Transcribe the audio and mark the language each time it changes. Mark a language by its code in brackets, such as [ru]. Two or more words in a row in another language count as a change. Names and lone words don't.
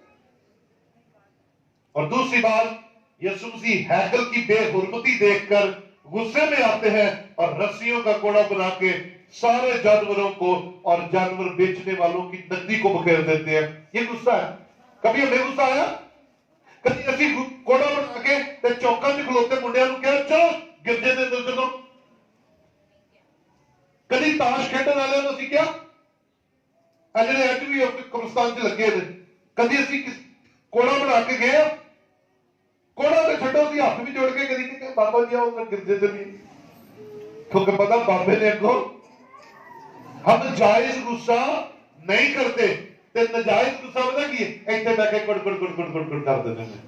[ur] اور دوسری بات یسوع مسیح ہیکل کی بے حرمتی دیکھ کر غصے میں آتے ہیں اور رسیوں کا کوڑا بنا کے سارے جانوروں کو اور جانور بیچنے والوں کی نقدی کو بکھیر دیتے ہیں. یہ غصہ ہے. کبھی ہمیں غصہ آیا؟ [pa] کبھی اسی کوڑا بنا کے تے چوکاں وچ کھلوتے منڈیاں نوں کہا چلو گرجے دے اندر چلو. کبھی تاش کھیڈن والے نوں اسی کیا اجے اج بھی قبرستان چ لگے نے, کبھی اسی کوڑا بنا کے گئے, کوڑا تو چھڈو سی ہاتھ بھی جوڑ کے کری کہ بابا جی آؤ گرجے چلیے, کیونکہ پتا بابے نے اگوں [ur] ہم جائز غصہ نہیں کرتے [pa] تے نجائز غصہ پتا کی ایتھے بیٹھ کے گڑ گڑ گڑ گڑ گڑ گڑ کر دیتے ہیں.